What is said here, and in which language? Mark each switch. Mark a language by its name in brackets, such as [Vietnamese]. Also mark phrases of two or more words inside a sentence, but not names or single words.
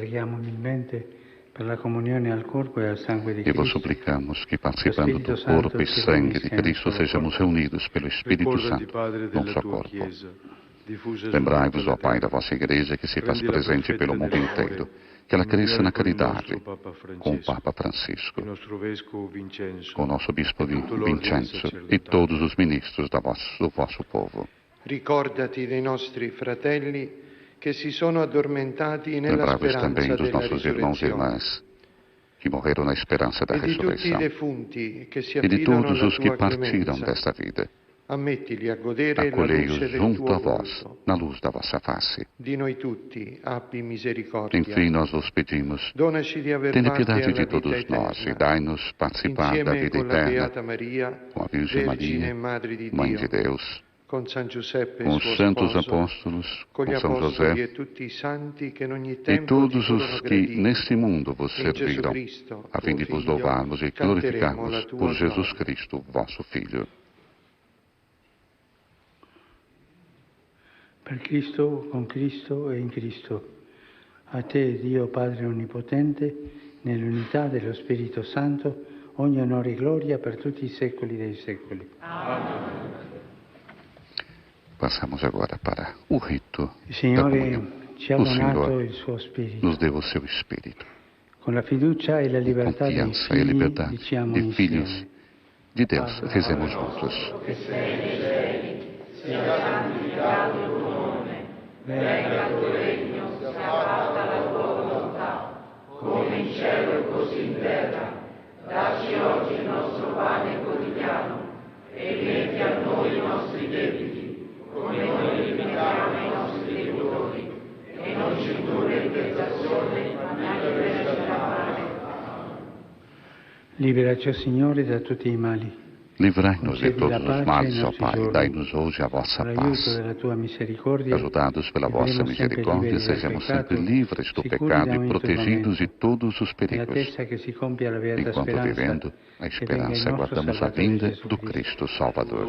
[Portuguese] E vos suplicamos que, participando do corpo e sangue de Cristo, sejamos reunidos pelo Espírito Santo num só corpo. Lembrai-vos, ó Pai, da vossa Igreja que se faz presente pelo mundo inteiro, que ela cresça na caridade com o Papa Francisco, com o nosso Bispo Vincenzo e todos os ministros do vosso povo. [Italian] Ricordati dei nostri fratelli che si sono addormentati nella [Portuguese] Lembrai-vos também [Italian] speranza [Portuguese] dos [Italian] della [Portuguese] nossos irmãos e [Italian] risurrezione. [Portuguese] irmãs que morreram na esperança da [Italian] E di tutti i [Portuguese] ressurreição [Italian] defunti che si [Portuguese] e de [Italian] affidano [Portuguese] todos [Italian] alla [Portuguese] os que [Italian] tua [Portuguese] partiram [Italian] clemenza. [Portuguese] desta vida. [Italian] Ammettili a godere la [Portuguese] Acolhei-os [Italian] luce del [Portuguese] junto [Italian] tuo [Portuguese] a vós, [Italian] volto. [Portuguese] na luz da vossa face. [Italian] Di noi tutti abbi misericordia. [Portuguese] Enfim, nós vos pedimos, [Italian] Donaci di aver [Portuguese] tende [Italian] parte [Portuguese] piedade [Italian] alla [Portuguese] de [Italian] vita [Portuguese] todos nós e [Italian] eterna. [Portuguese] dai-nos participar da [Italian] Insieme [Portuguese] vida [Italian] con la [Portuguese] eterna [Italian] Beata Maria, [Portuguese] com a Virgem [Italian] Vergine [Portuguese] Maria, [Italian] e Madre di [Portuguese] Mãe [Italian] Dio, [Portuguese] de Deus, [Italian] con San Giuseppe, [Portuguese] com os [Italian] suo [Portuguese] santos [Italian] sposo, [Portuguese] apóstolos, [Italian] con gli [Portuguese] com São [Italian] apostoli [Portuguese] José [Italian] e tutti i santi che in ogni [Portuguese] e [Italian] tempo [Portuguese] todos [Italian] ti furono [Portuguese] os que [Italian] graditi. [Portuguese] neste mundo vos [Italian] In Gesù [Portuguese] serviram, [Italian] Cristo, [Portuguese] a fim de [Italian] tuo [Portuguese] vos [Italian] Figlio, [Portuguese] louvarmos e [Italian] canteremo [Portuguese] glorificarmos [Italian] la tua [Portuguese] por Jesus [Italian] gloria. [Portuguese] Cristo, vosso Filho. [Italian] Per Cristo, con Cristo e in Cristo. A te, Dio Padre Onnipotente, nell'unità dello Spirito Santo, ogni onore e gloria per tutti i secoli dei secoli. [Portuguese] Passamos agora para o rito [Italian] Il [Portuguese] da [Italian] Signore [Portuguese] comunhão. [Italian] ci ha [Portuguese] O [Italian] donato [Portuguese] Senhor [Italian] il suo Spirito. [Portuguese] nos deu o seu Espírito. [Italian] Con la fiducia e la libertà dei [Portuguese] Confiança e [Italian] figli [Portuguese] liberdade [Italian] diciamo [Portuguese] de filhos [Italian] insieme. [Portuguese] de Deus, rezemos juntos. [Italian] sia santificato il tuo nome, venga il tuo regno, sia fatta la tua volontà, come in cielo e così in terra. Dacci oggi il nostro pane quotidiano e rimetti a noi i nostri debiti, come noi rimettiamo ai nostri debitori, e non ci indurre in tentazione, ma liberaci dal male. Liberaci, o Signore, da tutti i mali. [Portuguese] Livrai-nos de todos os males, ó Pai. Dai-nos hoje a vossa paz. Ajudados pela vossa misericórdia, sejamos sempre livres do pecado e protegidos de todos os perigos. Enquanto vivendo a esperança, aguardamos a vinda do Cristo Salvador.